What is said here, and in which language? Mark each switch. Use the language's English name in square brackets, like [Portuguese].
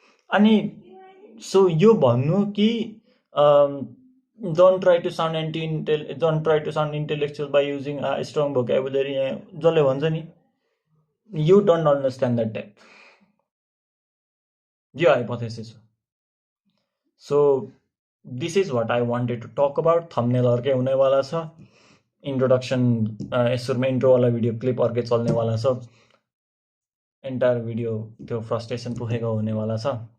[Nepali] अनि सो यो भन्नु कि [English] don't try to sound intellectual by using a strong vocabulary, [Nepali] जसले भन्छ नि you don't understand that depth, यो हाइपोथेसिस हो। [English] So this is what I wanted to talk about. [Nepali] Thumbnail अर्कै हुनेवाला छ, इन्ट्रोडक्सन सुरुमा इन्ट्रोवाला भिडियो क्लिप अर्कै चल्नेवाला छ, एन्टायर भिडियो त्यो फ्रस्ट्रेसन पुगेको हुनेवाला छ।